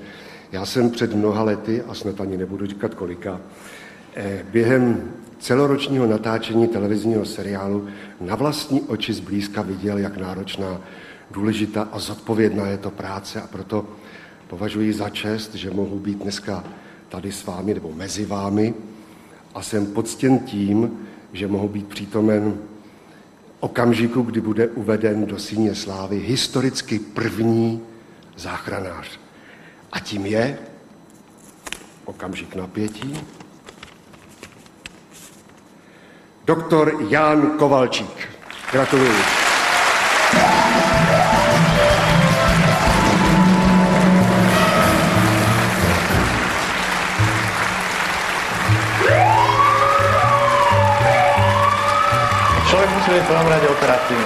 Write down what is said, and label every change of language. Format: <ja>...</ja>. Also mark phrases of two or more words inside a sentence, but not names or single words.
<cs>já jsem před mnoha lety, a snad ani nebudu říkat kolika, během celoročního natáčení televizního seriálu na vlastní oči zblízka viděl, jak náročná, důležitá a zodpovědná je to práce, a proto považuji za čest, že mohu být dneska tady s vámi nebo mezi vámi, a jsem poctěn tím, že mohu být přítomen okamžiku, kdy bude uveden do síně slávy historicky první záchranář. A tím je okamžik napětí. Doktor Jan Kovalčík. Gratuluji.</cs> <sk>Človek musí byť v prvom rade operatívny.</sk>